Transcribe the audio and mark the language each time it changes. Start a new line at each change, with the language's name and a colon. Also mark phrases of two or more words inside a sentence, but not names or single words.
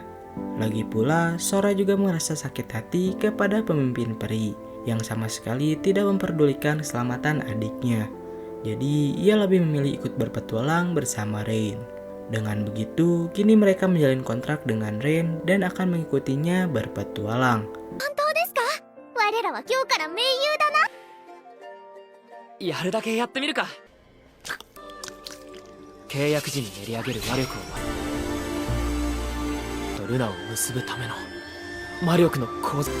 Indonesian: Lagi pula, Sora juga merasa sakit hati kepada pemimpin peri yang sama sekali tidak memperdulikan keselamatan adiknya. Jadi, ia lebih memilih ikut berpetualang bersama Ren. Dengan begitu, kini mereka menjalin kontrak dengan Ren dan akan mengikutinya berpetualang.
Japanese: 我らは今日から盟友だな。やるだけやってみるか。契約時に練り上げる魔力をとルナを結ぶための魔力の構造。